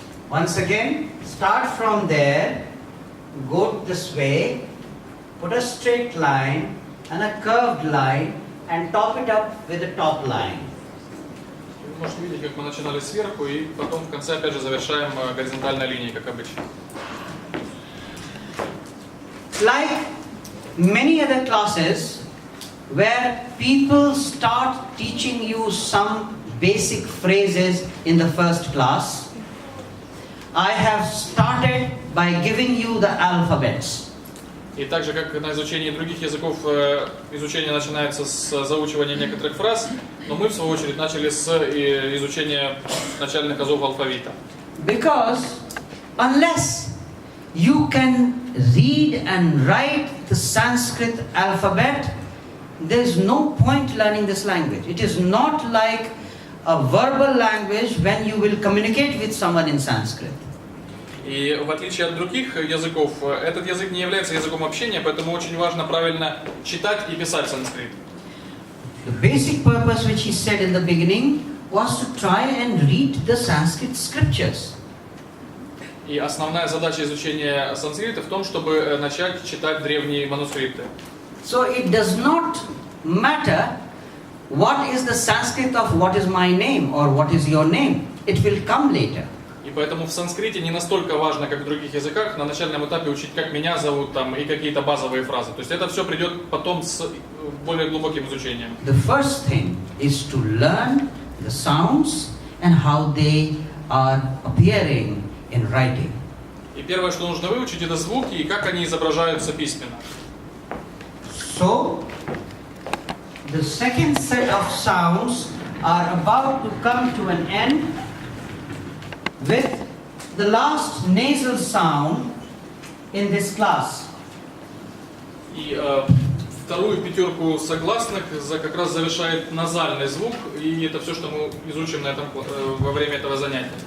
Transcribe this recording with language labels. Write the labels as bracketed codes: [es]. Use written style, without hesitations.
[en] Once again, start from there, go this way, put a straight line and a curved line and top it up with a top line. [ru] Вы можете видеть, как мы начинали сверху и потом в конце опять же завершаем горизонтальной линией, как обычно. [en] Like many other classes where people start teaching you some basic phrases in the first class, I have started by giving you the alphabets. [ru] И так же, как на изучении других языков, изучение начинается с заучивания некоторых фраз, но мы, в свою очередь, начали с изучения начальных азов алфавита. [en] Because unless you can read and write the Sanskrit alphabet, there is no point learning this language. It is not like a verbal language when you will communicate with someone in Sanskrit. [ru] И в отличие от других языков, этот язык не является языком общения, поэтому очень важно правильно читать и писать санскрит. [en] The basic purpose which he said in the beginning was to try and read the Sanskrit scriptures. [ru] И основная задача изучения санскрита в том, чтобы начать читать древние манускрипты. [en] So it does not matter what is the Sanskrit of what is my name or what is your name. It will come later. [ru] И поэтому в санскрите не настолько важно, как в других языках, на начальном этапе учить, как меня зовут там, и какие-то базовые фразы. То есть это все придет потом с более глубоким изучением. [en] The first thing is to learn the sounds and how they are appearing in writing. [ru] И первое, что нужно выучить, это звуки и как они изображаются письменно. [en] So, the second set of sounds are about to come to an end with the last nasal sound in this class. [ru] И вторую пятерку согласных как раз завершает назальный звук, и это все, что мы изучим на этом, во время этого занятия.